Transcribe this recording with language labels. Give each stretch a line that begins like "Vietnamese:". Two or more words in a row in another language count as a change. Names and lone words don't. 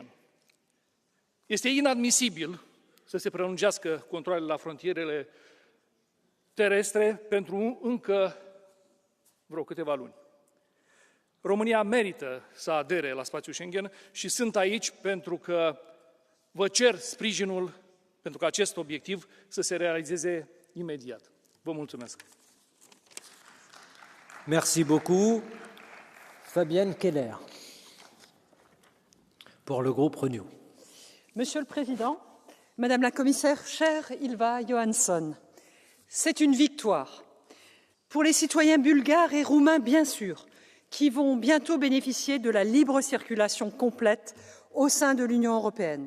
Romanian: Este inadmisibil să se prelungească controalele la frontierele terestre pentru încă vreo câteva luni. România merită să adere la spațiul Schengen și sunt aici pentru că vă cer sprijinul pentru ca acest obiectiv să se realizeze imediat. Vă mulțumesc!
French: Merci beaucoup. Fabienne Keller, pour le groupe Renew. Monsieur le Président, Madame la Commissaire, chère Ylva Johansson, c'est une victoire pour les citoyens bulgares et roumains, bien sûr, qui vont bientôt bénéficier de la libre circulation complète au sein de l'Union européenne.